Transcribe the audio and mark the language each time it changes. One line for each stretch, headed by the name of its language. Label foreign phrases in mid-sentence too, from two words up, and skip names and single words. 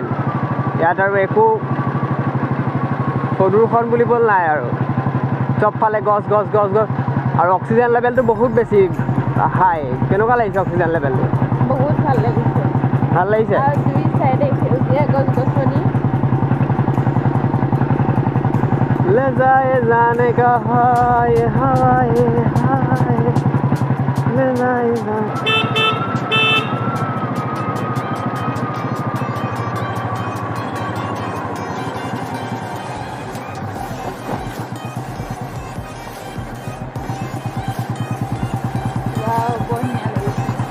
Assamese: ইয়াত আৰু একো প্ৰদূষণ বুলিবলৈ নাই আৰু চবফালে গছ আৰু
English: oxygen level
Assamese: বহুত বেছি হাই। কেনেকুৱা লাগিছে
English: oxygen level?
Assamese: বহুত ভাল লাগিছে। ভাল লাগিছে আৰু দুই চাইডে সেউজীয়া গছ-গছনি।
Hindi: ले जाए जाने का हाय हाय हाय ले जाए
Assamese: বঢ়িয়া লাগিছে।